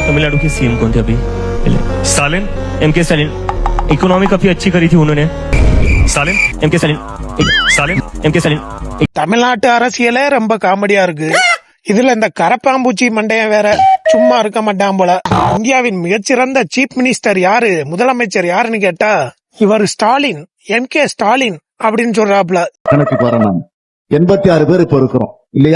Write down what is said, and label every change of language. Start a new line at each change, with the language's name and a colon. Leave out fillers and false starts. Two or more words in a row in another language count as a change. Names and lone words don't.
Hindi: तमिलनाडु के सीएम कौन थे अभी? स्टालिन, एमके स्टालिन। इकोनॉमी काफी अच्छी करी थी उन्होंने। स्टालिन, एमके स्टालिन। स्टालिन, एमके स्टालिन।
Tamil: தமிழ்நாட்டு அரசியலே ரொம்ப காமெடியா இருக்கு. இதுல இந்த கரப்பாம்பூச்சி மண்டையன் வேற சும்மா இருக்க மாட்டான் போல. இந்தியாவின் மிகச்சிறந்த
English: chief minister
Tamil: யாரு, முதலமைச்சர் யாருன்னு கேட்டா இவர் ஸ்டாலின், எம்கே ஸ்டாலின் அப்படின்னு சொல்றாப்ல. கணக்கு வரணும் 86 பேர் இப்ப இருக்கிறோம் இல்லையா?